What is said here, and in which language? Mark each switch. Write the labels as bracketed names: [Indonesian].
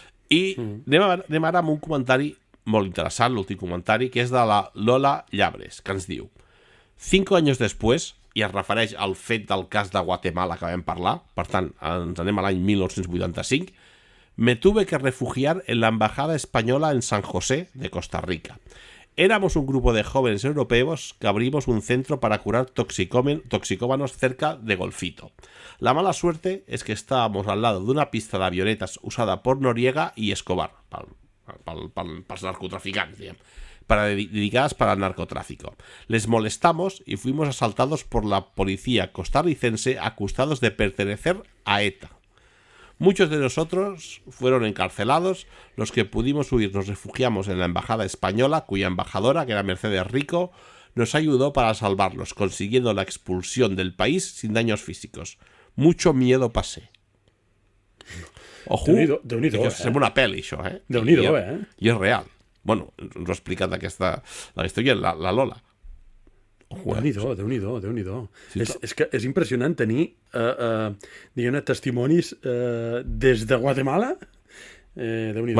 [Catalan] I anem ara amb un comentari molt interessant, l'últim comentari, que és de la Lola Llabres, que ens diu 5 anys després, i es refereix al fet del cas de Guatemala que vam parlar, per tant, ens anem a l'any 1985, [Spanish] me tuve que refugiar en la embajada española en San José de Costa Rica. Éramos un grupo de jóvenes europeos que abrimos un centro para curar toxicómanos cerca de Golfito. La mala suerte es que estábamos al lado de una pista de avionetas usada por Noriega y Escobar, [Catalan] pels narcotraficants, diguem, [Spanish] dedicadas para el narcotráfico. Les molestamos y fuimos asaltados por la policía costarricense acusados de pertenecer a ETA. Muchos de nosotros fueron encarcelados, los que pudimos huir nos refugiamos en la embajada española, cuya embajadora, que era Mercedes Rico, nos ayudó para salvarlos, consiguiendo la expulsión del país sin daños físicos. Mucho miedo pasé. Ojo, [Catalan] Déu-n'hi-do, que sembla una pel·li, això, Déu-n'hi-do, I és real. Bueno, ens ho ha explicat aquesta història, la Lola. Déu-n'hi-do. Sí, És que és impressionant tenir, diguem-ne, testimonis des de Guatemala. Déu-n'hi-do.